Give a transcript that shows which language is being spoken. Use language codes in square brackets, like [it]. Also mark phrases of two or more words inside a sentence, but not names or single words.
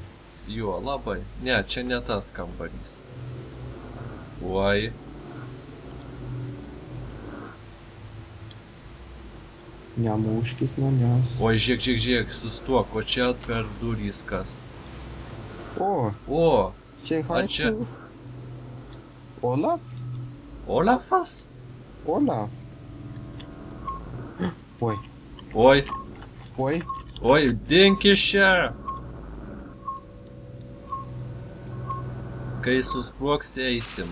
[lt] Jo, labai. Ne, čia ne tas kambarys. Oi. Nemuškit manęs. Oi, žiūrėk, sustok, o čia per durys kas. O, O, [en] say hi [lt] a čia [en] to Olaf? [lt] Olafas? Olaf. Oi, Oi, oi, oi, dink iš čia. Kai susproks eisim.